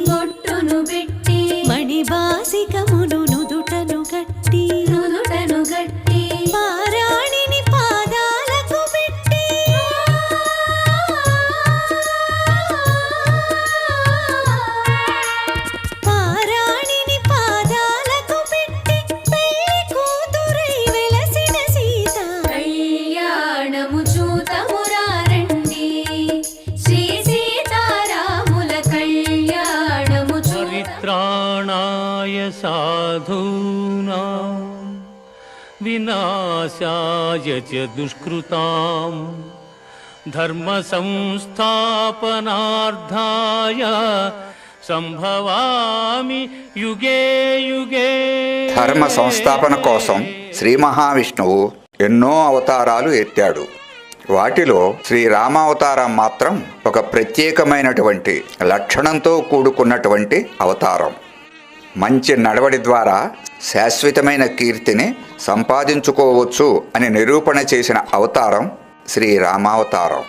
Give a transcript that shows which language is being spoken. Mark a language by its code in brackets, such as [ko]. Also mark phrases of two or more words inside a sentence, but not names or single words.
[te] మణిబాసికమును నుదుటను గట్టి పారాణిని పాదాలకు పెట్టి పెళ్లి కూతురై వెలసిన సీత కళ్యాణము చూతమురారండి. శ్రీ సీతారాముల కళ్యాణము [sa] చరిత్రాణాయ సాధూనాం వినాశాయ చ దుష్కృతాం ధర్మ సంస్థాపనార్థాయ సంభవామి యుగే యుగే. [te] ధర్మ సంస్థాపన కోసం శ్రీ మహావిష్ణువు ఎన్నో అవతారాలు ఎత్తాడు. వాటిలో శ్రీరామావతారం మాత్రం ఒక ప్రత్యేకమైనటువంటి లక్షణంతో కూడుకున్నటువంటి అవతారం. మంచి నడవడి ద్వారా శాశ్వతమైన కీర్తిని సంపాదించుకోవచ్చు అని నిరూపణ చేసిన అవతారం శ్రీరామావతారం.